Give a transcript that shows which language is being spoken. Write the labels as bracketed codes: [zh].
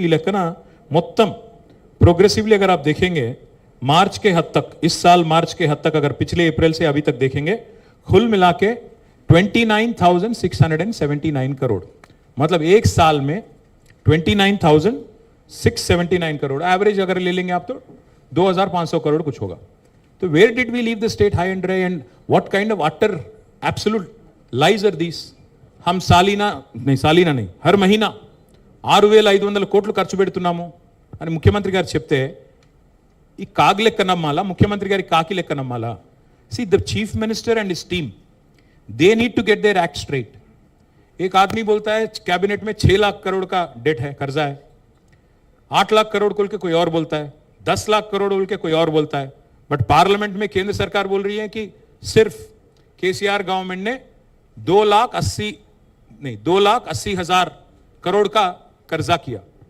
[te] ఈ లెక్కన మొత్తం [hi] प्रोग्रेसिवली अगर आप देखेंगे मार्च के हद तक, इस साल मार्च के हद तक, अगर पिछले अप्रैल से अभी तक देखेंगे, कुल मिला के 29,679 करोड़. मतलब एक साल में 29,679 करोड़ एवरेज अगर ले लेंगे आप तो 2,500 करोड़ कुछ होगा. [en] तो where did we leave the state high and dry and what kind of utter absolute lies are these. [hi] हम सालीना नहीं हर महीना [te] 6,500 కోట్లు ఖర్చు పెడుతున్నాము అని ముఖ్యమంత్రి గారు చెప్తే ఈ కాగ్ లెక్క నమ్మాలా, ముఖ్యమంత్రి గారి కాకి లెక్క నమ్మాలా? [en] See the chief minister and his team, they need to get their act straight. [hi] एक आदमी बोलता है कैबिनेट में 6 लाख करोड़ का डेट है, कर्जा है, 8 लाख करोड़ बोल के कोई और बोलता है, 10 लाख करोड़ बोल के कोई और बोलता है, बट पार्लियामेंट में केंद्र सरकार बोल रही है कि सिर्फ केसीआर गवर्नमेंट ने 2,80,000 करोड़ का कर्जा किया।